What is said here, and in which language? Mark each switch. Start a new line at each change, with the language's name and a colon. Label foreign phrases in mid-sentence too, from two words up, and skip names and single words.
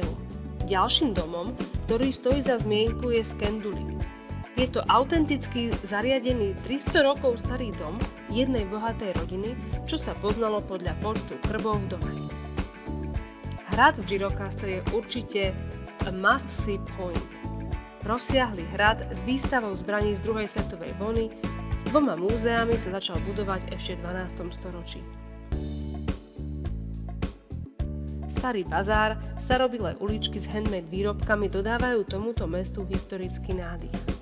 Slovak: Ďalším domom, ktorý stojí za zmienku, je Skendulik. Je to autenticky zariadený 300 rokov starý dom jednej bohatej rodiny, čo sa poznalo podľa počtu krbov v dome. Hrad v Gjirokastre je určite
English: a must-see point.
Slovak: Rozsiahly hrad s výstavou zbraní z druhej svetovej vojny s 2 múzeami sa začal budovať ešte v 12. storočí. Starý bazár, starobilé uličky s handmade výrobkami dodávajú tomuto mestu historický nádych.